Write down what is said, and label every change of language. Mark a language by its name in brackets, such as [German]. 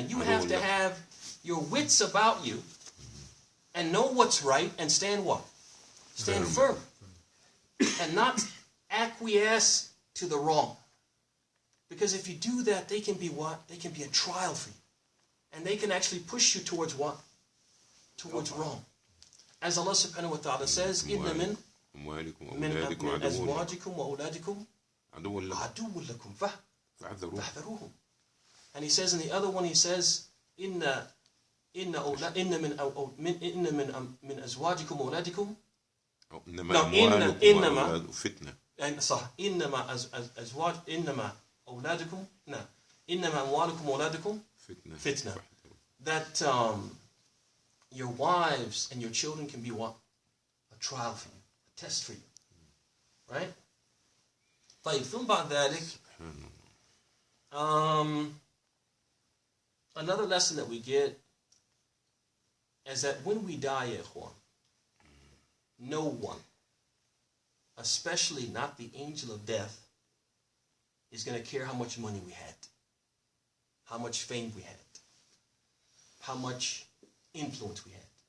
[English] And you have to have your wits about you and know what's right and stand what? Stand firm. And not acquiesce to the wrong. Because if you do that, they can be what? They can be a trial for you. And they can actually push you towards what? Towards wrong. As Allah subhanahu wa ta'ala says, [Arabic] إِنَّ مِنْ أَزْوَاجِكُمْ وَأَوْلَادِكُمْ عَدُوٌّ لَكُمْ فَاحْذَرُوهُم. [English] And he says in the other one, he says, [Arabic] إِنَّ مِنْ أَزْوَاجِكُمْ وَأَوْلَادِكُمْ إنما فتنة. صح إنما أزواج إنما أولادكم إنما أموالكم وأولادكم فتنة. [English] That your wives and your children can be what? A trial for you, a test for you, right? [Arabic] طيب ثم بعد ذلك [English] another lesson that we get is that when we die, [Arabic] يا إخوان, [English] no one, especially not the angel of death, is going to care how much money we had, how much fame we had, how much influence we had.